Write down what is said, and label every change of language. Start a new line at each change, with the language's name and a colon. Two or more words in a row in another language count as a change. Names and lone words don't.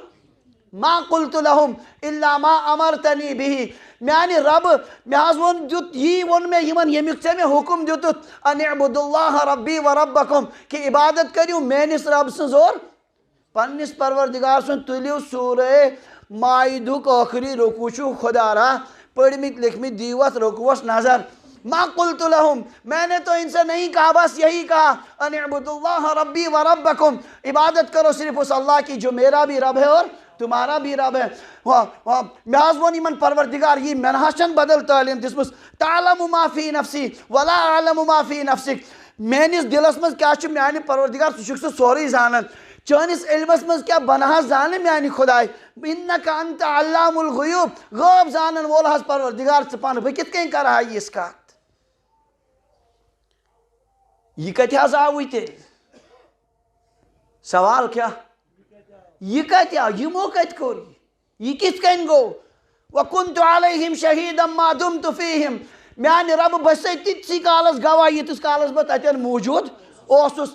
Arabic: ما قلت لهم الا ما امرتنی به،
Kashmiri: میانہ رب مے حظ وون دیُت یی وون مے یمن ییٚمیُک ژےٚ مےٚ حکم دیُتُتھ
Arabic: ان اعبدوا اللہ ربی و ربکم،
Kashmiri: کہ عبادت کٔرِو میٲنِس رب سٕنٛز اور پننس پروردگار سُنٛد۔ تُلِو سورہ مائدُک ٲخری رکوع چھُ خدا را پٔرمٕتۍ لیکھمٕتۍ، دِیِو اتھ رکوعس نظر۔
Arabic: ما قلت لهم،
Urdu: میں نے تو ان سے نہیں کہا، بس یہی کہا
Arabic: ان اعبدوا اللہ ربی و ربکم،
Urdu: عبادت کرو صرف اس اللہ کی جو میرا بھی رب ہے اور تمہارا بھی رب ہے۔
Kashmiri: مے حظ وون یمن پروردگار یہ مے نہ چھن بدل تعلیم دِژمٕژ،
Arabic: تعلم ما فی نفسی ولا اعلم ما فی نفسک،
Kashmiri: میٲنِس دلس مز کیا چھُ میانہِ پروردگار ژٕ چھُکھ سُہ سورُے زانان، چٲنِس علمس مز کیا بنہٕ زانہِ میانہِ خداے،
Arabic: انک انت علام الغیوب،
Kashmiri: غٲب زانن وول حظ پروردگار ژٕ پانہٕ، بہٕ کِتھ کٔنۍ کرٕ ہا یِژھ کتھ؟ یہ کتہِ حظ آوٕے تیٚلہِ؟ سوال کیا؟ یہ کتہِ آو؟ یمو کتہِ کوٚر یہ کِتھ کٔنۍ گوٚو؟
Arabic: وکنت علیہم شہیدا ما دمت فیہم،
Kashmiri: میانہِ رب بہٕ چھسے تِتسٕے کالس گواہ ییٖتِس کالس بہٕ تتٮ۪ن موٗجوٗد اوسُس۔